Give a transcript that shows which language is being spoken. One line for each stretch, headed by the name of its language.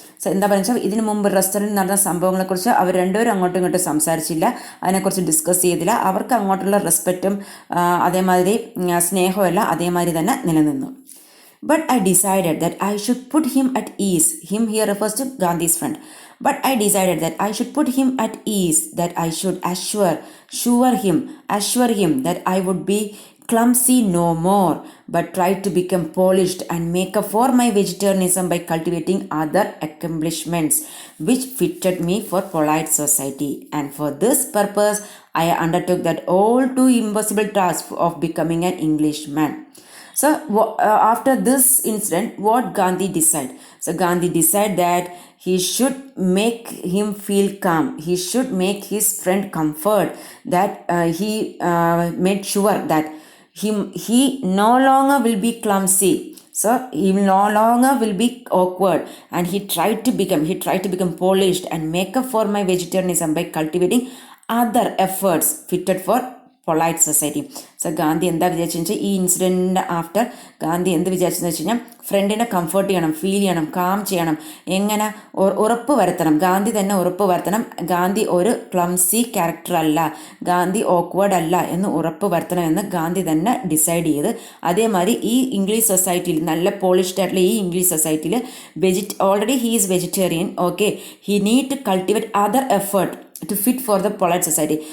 Malayalam: So എന്താ പറയുക, ഇതിനു മുമ്പ് റെസ്റ്റോറൻറ്റിൽ നടന്ന സംഭവങ്ങളെക്കുറിച്ച് അവർ രണ്ടുപേരും അങ്ങോട്ടും ഇങ്ങോട്ടും സംസാരിച്ചില്ല, അതിനെക്കുറിച്ച് ഡിസ്കസ് ചെയ്തില്ല. അവർക്ക് അങ്ങോട്ടുള്ള റെസ്പെക്റ്റും അതേമാതിരി സ്നേഹവും എല്ലാം അതേമാതിരി തന്നെ നിലനിന്നു.
English: But I decided that I should put him at ease. Him here refers to Gandhi's friend. But I decided that I should put him at ease, that I should assure him that I would be clumsy no more, but try to become polished and make up for my vegetarianism by cultivating other accomplishments which fitted me for polite society. And for this purpose, I undertook that all too impossible task of becoming an Englishman. So after this incident, what Gandhi decided? So Gandhi decided that he should make him feel calm. He should make his friend comfort. That he made sure that he no longer will be clumsy. So he no longer will be awkward, and he tried to become polished and make up for my vegetarianism by cultivating other efforts fitted for polite society.
Malayalam: So Gandhi എന്താ വിചാരിച്ചെന്ന് വെച്ചാൽ ഈ ഇൻസിഡൻറ്റിൻ്റെ after Gandhi എന്ത് വിചാരിച്ചെന്ന് വെച്ച് കഴിഞ്ഞാൽ ഫ്രണ്ടിനെ comfort ചെയ്യണം, feel ചെയ്യണം, calm ചെയ്യണം, എങ്ങനെ ഉറപ്പ് വരുത്തണം, ഗാന്ധി തന്നെ ഉറപ്പ് വരുത്തണം ഗാന്ധി ഒരു ക്ലംസി ക്യാരക്ടർ അല്ല, ഗാന്ധി ഓക്വേർഡ് അല്ല എന്ന് ഉറപ്പ് വരുത്തണമെന്ന് ഗാന്ധി തന്നെ ഡിസൈഡ് ചെയ്ത് അതേമാതിരി ഈ ഇംഗ്ലീഷ് സൊസൈറ്റിയിൽ നല്ല പോളിഷ്ഡ് ആയിട്ടുള്ള ഈ ഇംഗ്ലീഷ് സൊസൈറ്റിയിൽ
English: Already he is vegetarian, okay, he need to cultivate other effort to fit for the polite society.